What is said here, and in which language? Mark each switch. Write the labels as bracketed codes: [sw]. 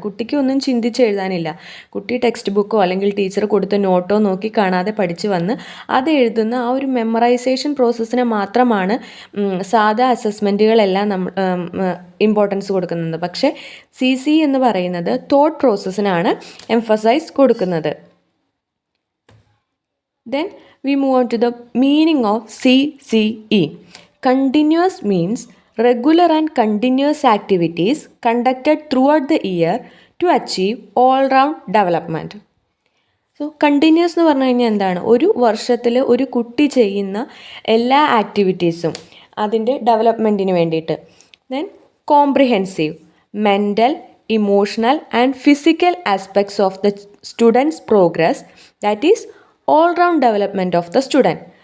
[ml] കുട്ടിക്ക് ഒന്നും ചിന്തിച്ച് എഴുതാനില്ല. കുട്ടി ടെക്സ്റ്റ് ബുക്കോ അല്ലെങ്കിൽ ടീച്ചർ കൊടുത്ത നോട്ടോ നോക്കി കാണാതെ പഠിച്ച് വന്ന് അത് എഴുതുന്ന ആ ഒരു മെമ്മറൈസേഷൻ പ്രോസസ്സിന് മാത്രമാണ് സാധാ അസസ്മെൻറ്റുകളെല്ലാം നമ്മൾ ഇമ്പോർട്ടൻസ് കൊടുക്കുന്നത്. പക്ഷേ CCE എന്ന് പറയുന്നത് തോട്ട് പ്രോസസ്സിനാണ് എംഫസൈസ് കൊടുക്കുന്നത്. [en] Then we move on to the meaning of CCE. Continuous means regular and continuous activities conducted throughout the year to achieve all-round development. [ml] So continuous എന്ന് പറഞ്ഞു കഴിഞ്ഞാൽ എന്താണ്? ഒരു വർഷത്തിൽ ഒരു കുട്ടി ചെയ്യുന്ന എല്ലാ ആക്ടിവിറ്റീസും അതിൻ്റെ ഡെവലപ്മെൻറ്റിന് വേണ്ടിയിട്ട്. [en] Then comprehensive, mental, emotional and physical aspects of the students progress, that is all round development of the student.